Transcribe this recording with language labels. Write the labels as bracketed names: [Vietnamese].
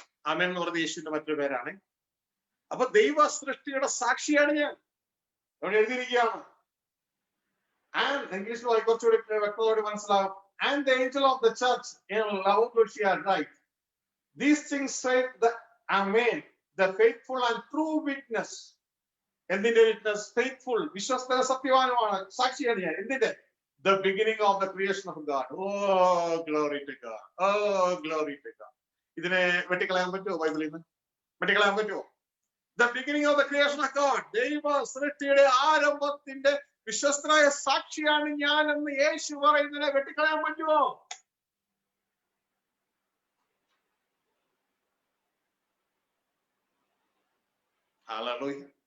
[Malayalam] ആമേൻ എന്ന് പറഞ്ഞ യേശുവിന്റെ മറ്റൊരു പേരാണ്. അപ്പൊ ദൈവ സൃഷ്ടിയുടെ സാക്ഷിയാണ് ഞാൻ. അവിടെ എഴുതിയിരിക്കുകയാണ്. ഇംഗ്ലീഷിൽ കുറച്ചുകൂടി വ്യക്തതയോടെ മനസ്സിലാവും. [English] And the angel of the church in Laodicea write, these things said the Amen, the faithful and true witness, [Malayalam] എന്തിന്റെ വിറ്റ്നസ്? ഫെയ്ത്ത്ഫുൾ, വിശ്വസ്ത സത്യവാനുമാണ്, സാക്ഷിയാണ് ഞാൻ. എന്തിന്റെ? [English] The beginning of the creation of God. Oh, glory to God. Oh, glory to God. [Malayalam] ഇതിനെ വെട്ടിക്കളയാൻ പറ്റുമോ? ബൈബിളിൽ നിന്ന് വെട്ടിക്കളയാൻ പറ്റുമോ? [English] The beginning of the creation of God. [Malayalam] ദൈവ സൃഷ്ടിയുടെ ആരംഭത്തിന്റെ വിശ്വസ്തനായ സാക്ഷിയാണ് ഞാൻ എന്ന് യേശു പറയുന്നതിനെ വെട്ടിക്കളയാൻ പറ്റുമോ? ഹല്ലേലൂയ.